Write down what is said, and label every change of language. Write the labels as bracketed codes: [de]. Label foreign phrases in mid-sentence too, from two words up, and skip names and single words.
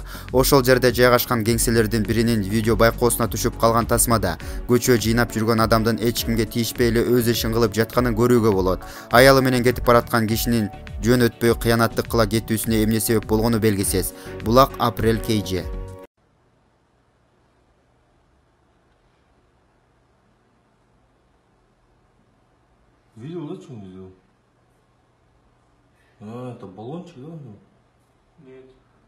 [ky] Ошол жерде жайгашкан кеңселердин биринин видео байкоосуна түшүп калган тасмада көчө жыйнап жүргөн адамдын эч кимге тийишпей эле өз ишин кылып жатканын көрүүгө болот. Аялы менен кетип бараткан кишинин жөн өтпөй кыянаттык кыла кетүүсүнө эмне себеп болгону белгисиз. Булак Pressa.kg. [ru] Видел, что видел? А, это баллончик, да? Нет.